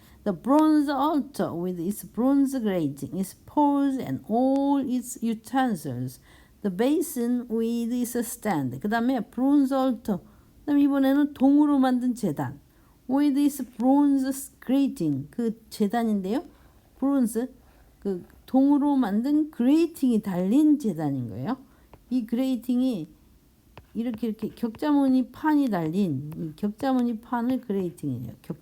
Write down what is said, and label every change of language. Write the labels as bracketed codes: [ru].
[en] The bronze altar with its bronze grating, its poles and all its utensils. The basin with its stand. [ko] 그 다음에 bronze altar. 그 다음에 이번에는 동으로 만든 제단. [en] With its bronze grating. [ko] 그 제단인데요. bronze. 그 동으로 만든 grating이 달린 제단인 거예요. 이 grating이 이렇게 격자무늬 판이 달린 이 격자무늬 판을 grating이에요.